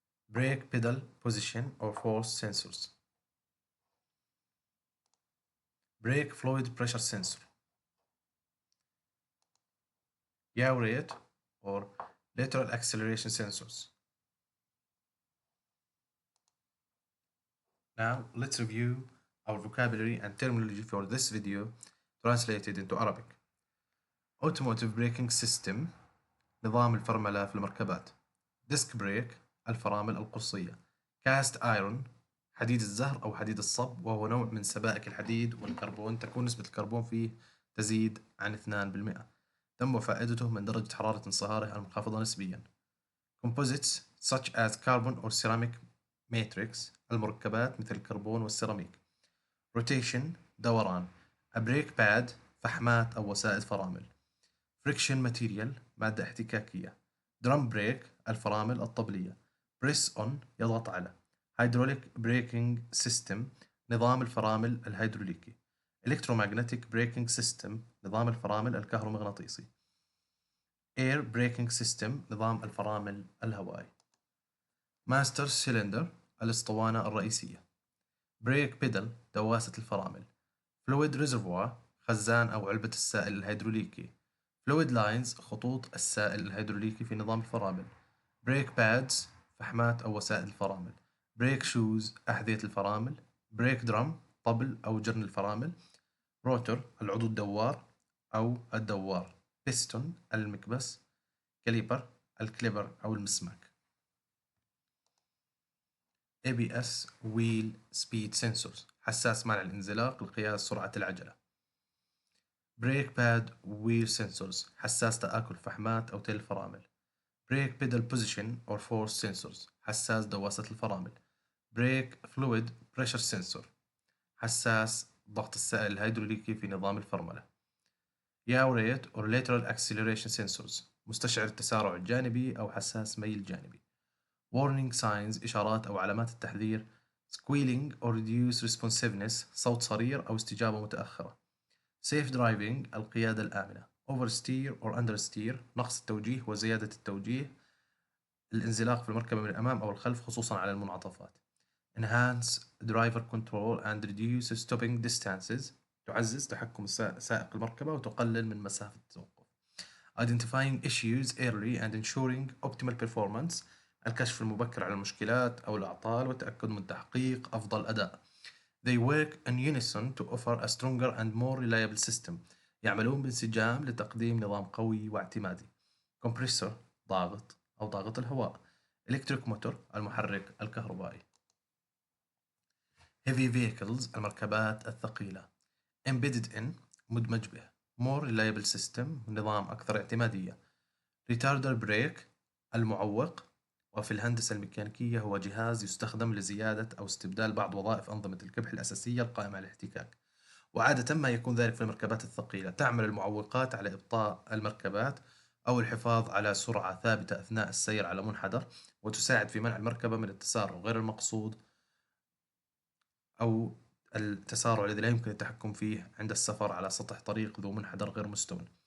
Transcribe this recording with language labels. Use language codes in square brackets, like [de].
[en] brake pedal position or force sensors, brake fluid pressure sensor, yaw rate or lateral acceleration sensors, Now let's review our vocabulary and terminology for this video translated into Arabic. Automotive braking system [ar] نظام الفرملة في المركبات. [en] Disc brake [ar] الفرامل القصية. [en] Cast iron [ar] حديد الزهر أو حديد الصب، وهو نوع من سبائك الحديد والكربون تكون نسبة الكربون فيه تزيد عن 2%. تم فائدته من درجة حرارة انصهاره المنخفضة نسبيا. [en] Composites such as carbon or ceramic matrix [ar] المركبات مثل الكربون والسيراميك. Rotation دوران. [en] A brake pad [ar] فحمات أو وسائد فرامل. [en] Friction material [ar] مادة احتكاكية. [en] Drum brake [ar] الفرامل الطبلية. [en] Press on [ar] يضغط على. [en] Hydraulic braking system [ar] نظام الفرامل الهيدروليكي. [en] Electromagnetic braking system [ar] نظام الفرامل الكهرومغناطيسي. [en] Air braking system [ar] نظام الفرامل الهوائي. [en] Master cylinder [ar] الاسطوانة الرئيسية. [en] Brake pedal [ar] دواسة الفرامل. [en] Fluid reservoir [ar] خزان أو علبة السائل الهيدروليكي. [en] Fluid lines [ar] خطوط السائل الهيدروليكي في نظام الفرامل. [en] Brake pads [ar] فحمات أو وسائد الفرامل. [en] Brake shoes [ar] أحذية الفرامل. [en] Brake drum [ar] طبل أو جرن الفرامل. Rotor العضو الدوار أو الدوار. Piston المكبس. Caliper الكليبر أو المسماك. [en] ABS Wheel Speed Sensors [ar] حساس منع الانزلاق لقياس سرعة العجلة. [en] Brake Pad Wheel Sensors [ar] حساس تآكل فحمات أو تيل الفرامل. [en] Brake Pedal Position or Force Sensors [ar] حساس دواسة الفرامل. [en] Brake Fluid Pressure Sensor [ar] حساس ضغط السائل الهيدروليكي في نظام الفرملة. [en] Yaw Rate or Lateral Acceleration Sensors [ar] مستشعر التسارع الجانبي أو حساس ميل جانبي. [en] Warning signs [ar] إشارات أو علامات التحذير. [en] Squealing or reduced responsiveness [ar] صوت صرير أو استجابة متأخرة. [en] Safe driving [ar] القيادة الآمنة. [en] Oversteer or understeer [ar] نقص التوجيه وزيادة التوجيه. الانزلاق في المركبة من الأمام أو الخلف خصوصا على المنعطفات. [en] Enhance driver control and reduce stopping distances [ar] تعزز تحكم سائق المركبة وتقلل من مسافة التوقف. [en] Identifying issues early and ensuring optimal performance [ar] الكشف المبكر على المشكلات أو الأعطال والتأكد من تحقيق أفضل أداء. [en] They work in unison to offer a stronger and more reliable system. [ar] يعملون بانسجام لتقديم نظام قوي واعتمادي. Compressor ضاغط أو ضاغط الهواء. [en] Electric motor [ar] المحرك الكهربائي. [en] Heavy vehicles [ar] المركبات الثقيلة. [en] Embedded in [ar] مدمج به. [en] More reliable system [ar] نظام أكثر اعتمادية. [en] Retarder brake [ar] المعوق، وفي الهندسة الميكانيكية هو جهاز يستخدم لزيادة أو استبدال بعض وظائف أنظمة الكبح الأساسية القائمة على الاحتكاك، وعادة ما يكون ذلك في المركبات الثقيلة. تعمل المعوقات على إبطاء المركبات أو الحفاظ على سرعة ثابتة أثناء السير على منحدر، وتساعد في منع المركبة من التسارع غير المقصود أو التسارع الذي لا يمكن التحكم فيه عند السفر على سطح طريق ذو منحدر غير مستوٍ.